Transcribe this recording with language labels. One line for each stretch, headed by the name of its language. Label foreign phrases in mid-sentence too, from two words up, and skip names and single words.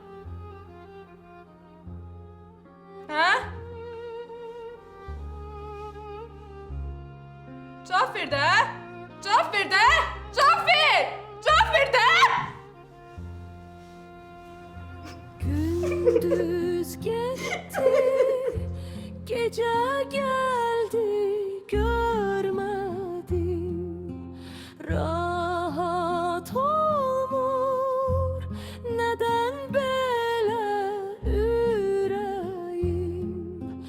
Azerbaijani: Hə? Cavab ver də! Cavab ver də! Cavab ver! Cavab ver də!
Turkish: Gündüz gitti, gece geldi, görmedim. Rahat olmur, neden böyle yüreğim?